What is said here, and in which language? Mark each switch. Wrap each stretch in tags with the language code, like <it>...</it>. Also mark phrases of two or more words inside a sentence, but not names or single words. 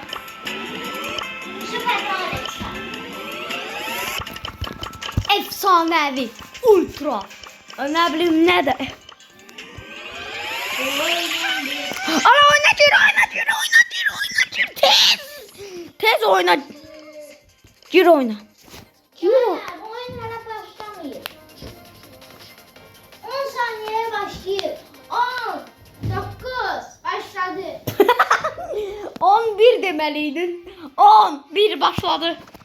<az>Süper Mario çıxar. Efsanəvi. Ultra. Nə bilim nə də. Ala oyna gir. Tez oyna. Gir oyna. Oyun hala başlamayır. 10 saniyeye başlayır. 10, 9, başladı.</az> <tr>11 demeliydin. 11 başladı.</tr>